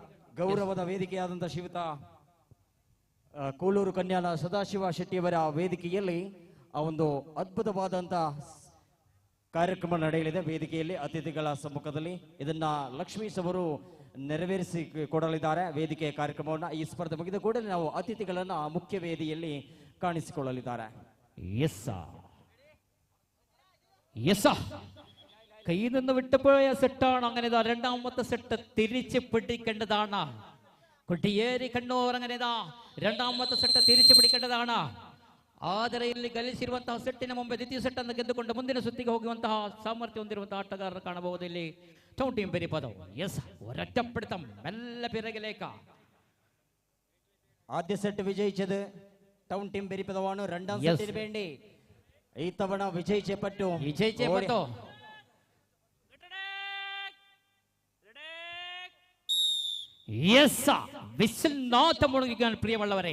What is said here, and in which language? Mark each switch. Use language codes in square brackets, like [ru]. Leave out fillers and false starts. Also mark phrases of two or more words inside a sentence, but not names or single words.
[kn] ಗೌರವದ ವೇದಿಕೆಯಾದಂತಹ ಶ್ರೀಯುತ ಕೂಳೂರು ಕನ್ಯಾನ ಸದಾಶಿವ ಶೆಟ್ಟಿಯವರ ವೇದಿಕೆಯಲ್ಲಿ ಆ ಒಂದು ಅದ್ಭುತವಾದಂತಹ ಕಾರ್ಯಕ್ರಮ ನಡೆಯಲಿದೆ. ವೇದಿಕೆಯಲ್ಲಿ ಅತಿಥಿಗಳ ಸಮ್ಮುಖದಲ್ಲಿ ಇದನ್ನ ಲಕ್ಷ್ಮೀಶ್ ಅವರು ನೆರವೇರಿಸಿ ಕೊಡಲಿದ್ದಾರೆ ವೇದಿಕೆಯ ಕಾರ್ಯಕ್ರಮವನ್ನು. ಈ ಸ್ಪರ್ಧೆ ಮುಗಿದ ಕೂಡಲೇ ನಾವು ಅತಿಥಿಗಳನ್ನ ಮುಖ್ಯ ವೇದಿಯಲ್ಲಿ ಕಾಣಿಸಿಕೊಳ್ಳಲಿದ್ದಾರೆ. [ml] കയ്യിൽ നിന്ന് വിട്ടുപോയ സെറ്റാണ്. അങ്ങനെ ഇതാ രണ്ടാമത്തെ സെറ്റ് തിരിച്ച് പിടിക്കേണ്ടതാണ്. കൊട്ടിയേരി കണ്ണൂർ അങ്ങനെ ഇതാ രണ്ടാമത്തെ സെറ്റ് തിരിച്ചു പിടിക്കേണ്ടതാണ്. [kn] ಆದರೆ ಇಲ್ಲಿ ಗಳಿಸಿರುವಂತಹ ಸೆಟ್ಟಿನ ಮುಂಬೆ ದ್ವಿತೀಯ ಸೆಟ್ ಅನ್ನು ಗೆದ್ದುಕೊಂಡು ಮುಂದಿನ ಸುತ್ತಿಗೆ ಹೋಗುವಂತಹ ಸಾಮರ್ಥ್ಯ ಹೊಂದಿರುವಂತಹ ಆಟಗಾರರು ಕಾಣಬಹುದು ಇಲ್ಲಿ ಟೌನ್ ಟೀಮ್ ಬೆರಿಪದವು. ಎಸ್, [ml] ഒരൊറ്റപ്പിടുത്തം മെല്ലെ പിറകിലേക്ക്. ആദ്യ സെറ്റ് വിജയിച്ചത് ടൗൺ ടീം പെരിപ്പതവാണ്. രണ്ടാം സെറ്റിന് വേണ്ടി ഇത്തവണ വിജയിച്ചേ പറ്റൂ. വിസിൽ നാഥം മുഴങ്ങിക്കാൻ പ്രിയമുള്ളവരെ.